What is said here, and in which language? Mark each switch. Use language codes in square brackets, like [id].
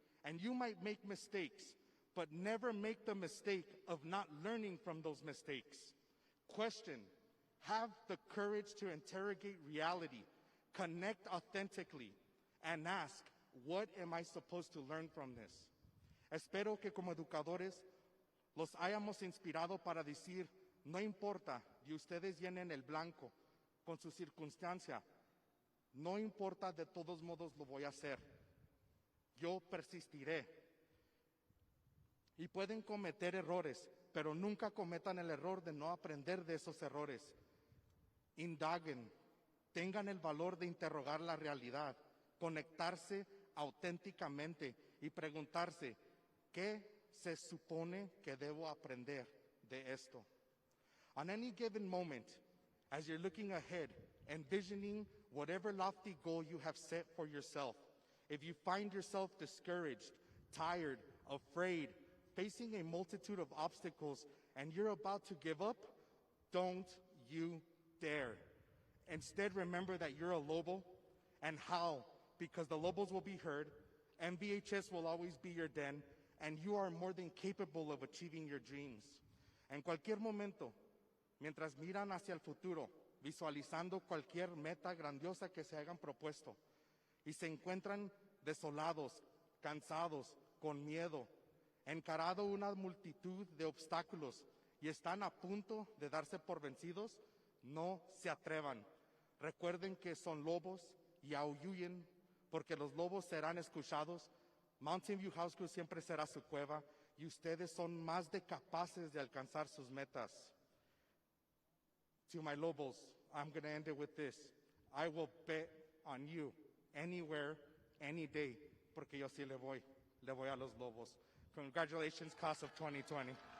[en] And you might make mistakes, but never make the mistake of not learning from those mistakes. Question, have the courage to interrogate reality, connect authentically, and ask, what am I supposed to learn from this? [es] Espero que como educadores los hayamos inspirado para decir, no importa, y ustedes llenen el blanco con su circunstancia, no importa, de todos modos lo voy a hacer. Yo persistiré. Y pueden cometer errores, pero nunca cometan el error de no aprender de esos errores. Indaguen, tengan el valor de interrogar la realidad, conectarse auténticamente y preguntarse, ¿qué se supone que debo aprender de esto? [en] On any given moment, as you're looking ahead, envisioning whatever lofty goal you have set for yourself, if you find yourself discouraged, tired, afraid, facing a multitude of obstacles, and you're about to give up, don't you dare. Instead, remember that you're a Lobo, and how, because the Lobos will be heard, MVHS will always be your den, and you are more than capable of achieving your dreams. [es] En cualquier momento, mientras miran hacia el futuro, visualizando cualquier meta grandiosa que se hayan propuesto, y se encuentran desolados, cansados, con miedo, encarado una multitud de obstáculos y están a punto de darse por vencidos, no se atrevan. Recuerden que son lobos y aúllen, porque los lobos serán escuchados. Mountain View High School siempre será su cueva y ustedes son más de capaces de alcanzar sus metas. [en] To my Lobos, I'm going to end it with this. I will bet on you anywhere, any day, [es] porque yo sí le voy a los Lobos. [en] Congratulations, class of 2020.